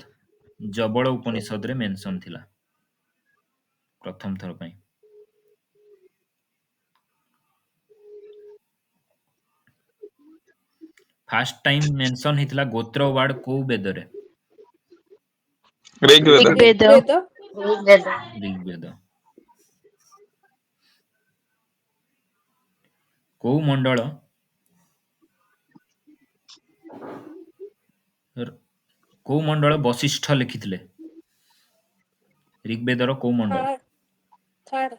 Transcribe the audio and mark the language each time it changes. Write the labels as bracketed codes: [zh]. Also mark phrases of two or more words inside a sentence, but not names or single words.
[or] ଜବଳ ଉପନିଷଦରେ ମେନସନ ଥିଲା ପ୍ରଥମ ଥର ପାଇଁ. [en] first time mention [or] ହେଇଥିଲା ଗୋତ୍ର ୱାର୍ଡ କୋଉ ବେଦରେ? ଋଗ୍ବେଦ Rigveda. ऋग्वेद ऋग्वेद। କୋଉ ମଣ୍ଡଳ କୋଉ ମଣ୍ଡଳ ବଶିଷ୍ଠ ଲେଖିଥିଲେ? ऋग्वेदର କୋଉ ମଣ୍ଡଳ? ଥାର୍ଡ